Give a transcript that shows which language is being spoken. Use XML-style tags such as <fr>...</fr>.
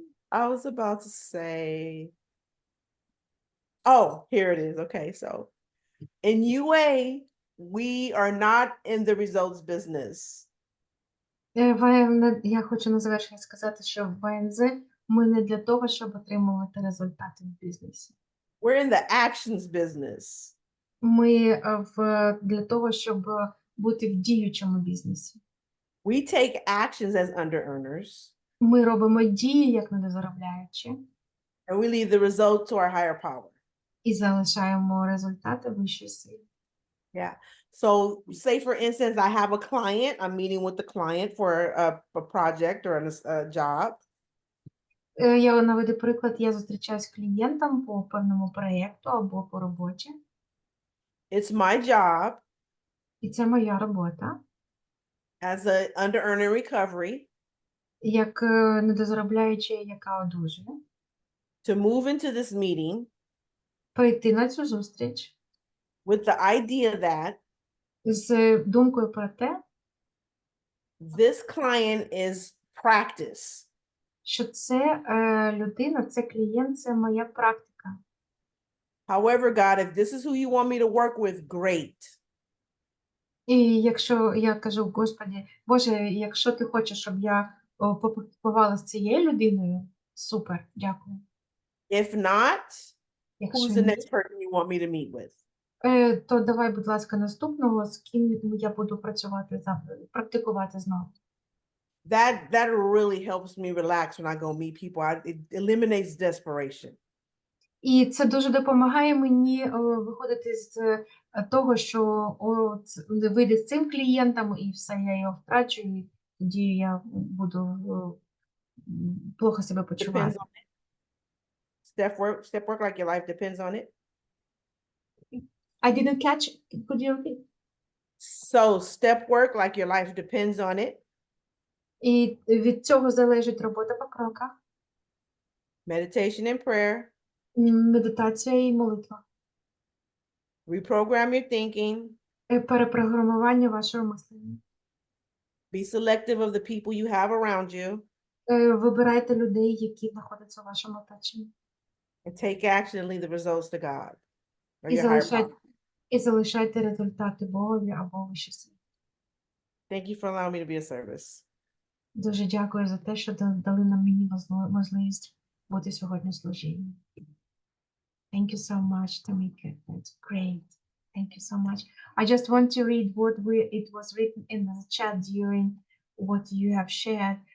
<en>I was about to say, oh, here it is. Okay, so in UA, we are not in the results business.</en> <uk>Я хочу на завершення сказати, що в ВНЗ ми не для того, щоб отримувати результати в бізнесі.</uk> <en>We're in the actions business.</en> <uk>Ми для того, щоб бути в діючому бізнесі.</uk> <en>We take actions as under-earners.</en> <uk>Ми робимо дії, як недозаробляючі,</uk> <en>and we leave the result to our higher power.</en> <uk>і залишаємо результати вищої сили.</uk> <en>Yeah. So say for instance, I have a client, I'm meeting with the client for a project or a job.</en> <uk>Я наведу приклад, я зустрічаюсь з клієнтом по певному проєкту або по роботі,</uk> <en>It's my job</en> <uk>і це моя робота,</uk> <en>as a under earning recovery</en> <uk>як недозаробляюча, яка одужує,</uk> <en>to move into this meeting</en> <uk>прийти на цю зустріч</uk> <en>with the idea that</en> <uk>з думкою про те,</uk> <en>this client is practice.</en> <uk>що це людина, це клієнт, це моя практика.</uk> <en>However, God, if this is who you want me to work with, great.</en> <uk>І якщо я кажу, Господі, Боже, якщо ти хочеш, щоб я попрактикувала з цією людиною, супер, дякую.</uk> <en>If not,</en> <uk>Якщо</uk> <en>who's the</en> <uk>ні,</uk> <en>next person you want me to meet with?</en> <uk>то давай, будь ласка, наступного, з ким я буду працювати практикувати знову.</uk> <en>That really helps me relax when I go meet people. It eliminates desperation.</en> <uk>І це дуже допомагає мені виходити з того, що вийде з цим клієнтом, і все, я його втрачу, і тоді я буду плохо себе</uk> <en>Depends</en> <uk>почувати.</uk> <en>on it. Step work like your life depends on it. I didn't catch it. Could you repeat? So step work like your life depends on it.</en> <uk>І від цього залежить робота по кроках,</uk> <en>Meditation and prayer.</en> <uk>медитація і молитва,</uk> <en>Reprogram your thinking.</en> <uk>перепрограмування вашого мислення.</uk> <en>Be selective of the people you have around you.</en> <uk>Вибирайте людей, які знаходяться у вашому оточенні.</uk> <en>And take action and leave the results to God. Or</en> <uk>І</uk> <en>your higher power.</en> <uk>залишайте результати Богові або вищій силі.</uk> <en>Thank you for allowing me to be of service.</en> <uk>Дуже дякую за те, що дали нам мені можливість бути сьогодні в служінні.</uk> <en>Thank you so much, Tamica. That's great. Thank you so much. I just want to read what it was written in the chat during what you have shared.</en>